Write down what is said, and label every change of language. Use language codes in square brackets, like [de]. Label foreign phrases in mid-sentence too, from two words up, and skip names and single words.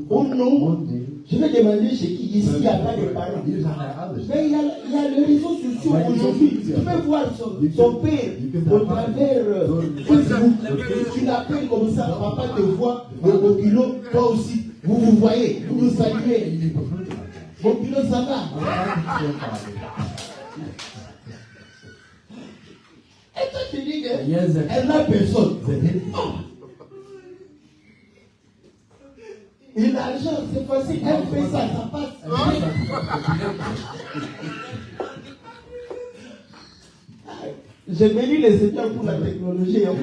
[fr] Oh non, [nl] Oh nee. [fr] je vais demander chez qui ici il n'y a pas de parents. [nl] Hier zijn haar ouders. [fr] Mais il y a les réseaux sociaux aujourd'hui. Tu peux voir son père au travers Facebook. Tu l'appelles comme ça, papa te voit, au kilo, toi aussi. Vous vous voyez, vous vous saluez. [nl] Jullie begroeten elkaar. [fr] Mon kilo, ça va. Et toi, tu dis qu'elle n'a personne. Non. Et l'argent, c'est facile. Elle fait ça, ça passe. J'ai béni le Seigneur pour la technologie.